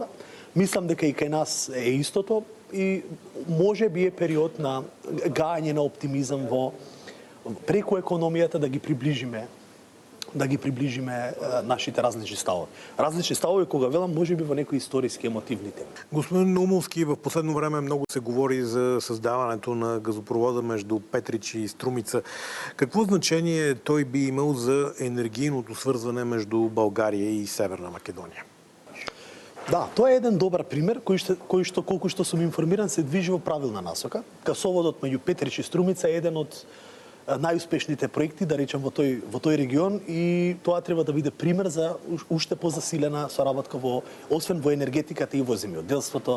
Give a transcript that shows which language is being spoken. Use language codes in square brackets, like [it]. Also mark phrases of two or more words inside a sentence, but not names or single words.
[mk] Мислам дека и кај нас е истото и може би е период на гајање на оптимизам во преку економијата да ги приближиме нашите различни ставови. Различни ставови, кога велам, може би во некои историски емотивни теми. [bg] Господин Наумовски, в последно време много се говори за създаването на газопровода между Петрич и Струмица. Какво значение той би имал за енергийното свързване между България и Северна Македония? [mk] Да, тоа е еден добар пример кој што колку што сум информиран се движи во правилна насока. Гасоводот меѓу Петрич и Струмица е еден од најуспешните проекти, да речем, во тој регион, и тоа треба да биде пример за уште позасилена соработка освен во енергетиката и во земјоделството.